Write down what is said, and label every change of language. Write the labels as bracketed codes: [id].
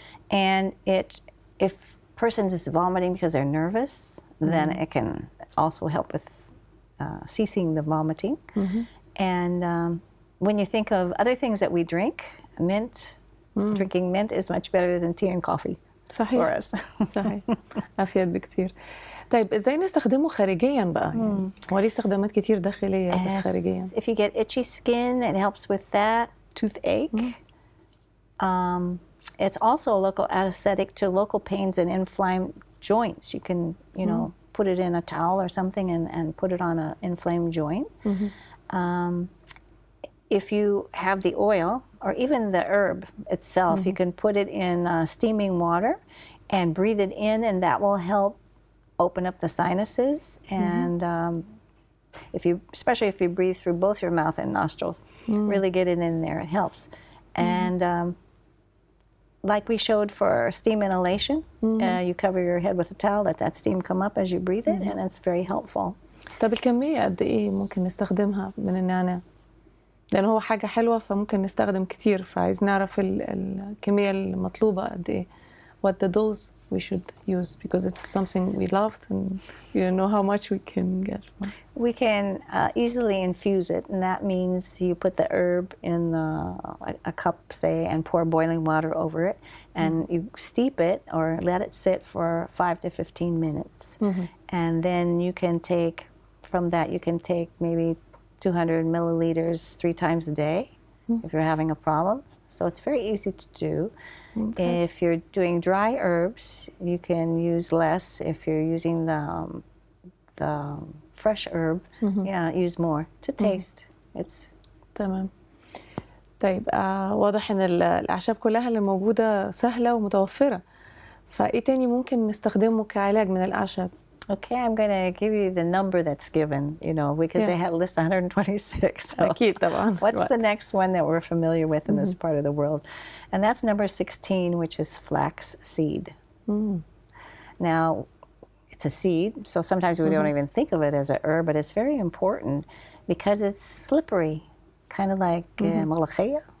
[en] And if person is vomiting because they're nervous, then it can also help with ceasing the vomiting. And when you think of other things that we drink, mint, drinking mint is much better than tea and coffee. [ar] صحيح. [en] For us. [ar] صحيح. أفيد بكتير. طيب إزاي نستخدمه خارجيا بقى؟ يعني هو ليه استخدامات كتير داخلية بس خارجيا. [en] If you get itchy skin, it helps with that. Toothache. It's also a local anesthetic to local pains and inflamed joints. You can, put it in a towel or something and put it on an inflamed joint. If you have the oil or even the herb itself, you can put it in steaming water and breathe it in, and that will help open up the sinuses and especially if you breathe through both your mouth and nostrils, really get it in there. It helps. And like we showed for steam inhalation, you cover your head with a towel, let that steam come up as you breathe it, and it's very helpful. [ar] طب الكمية قد إيه ممكن نستخدمها من النعناع؟ لأن هو حاجة حلوة فممكن نستخدم كتير، فعايز نعرف الكمية المطلوبة قد إيه. [en] What the dose we should use, because it's something we loved and we don't know how much we can get from. We can easily infuse it, and that means you put the herb in a cup, say, and pour boiling water over it, and you steep it or let it sit for 5 to 15 minutes. And then you can take, from that, you can take maybe 200 milliliters 3 times a day if you're having a problem. So it's very easy to do. If you're doing dry herbs, you can use less. If you're using the fresh herb, use more to taste. It's [ar] تمام. طيب واضح إن الأعشاب كلها اللي موجودة سهلة ومتوفرة. فإيه تاني ممكن نستخدمه كعلاج من الأعشاب؟ [en] Okay, I'm going to give you the number that's given, because they had list 126. So [ar] أكيد طبعا. [en] what's the next one that we're familiar with in this part of the world? And that's number 16, which is flax seed. Now, it's a seed, so sometimes we don't even think of it as a herb, but it's very important because it's slippery, kind of like ملوخية.